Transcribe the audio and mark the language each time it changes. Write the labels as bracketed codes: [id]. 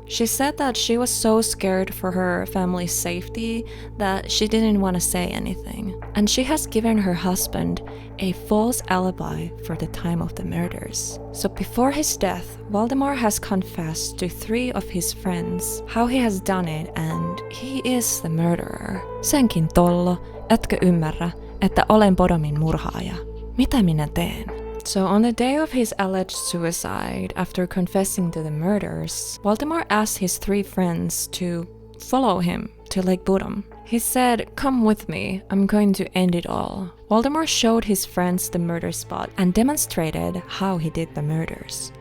[en] She said that she was so scared for her family's safety that she didn't want to say anything. And she has given her husband a false alibi for the time of the murders. So before his death, Valdemar has confessed to 3 of his friends how he has done it and he is the murderer. [fi] Senkin tollo, etkö ymmärrä, että olen Bodomin murhaaja? Mitä minä teen? [en] So on the day of his alleged suicide, after confessing to the murders, Valdemar asked his 3 friends to follow him to Lake Bodom. He said, "Come with me, I'm going to end it all." Valdemar showed his friends the murder spot and demonstrated how he did the murders.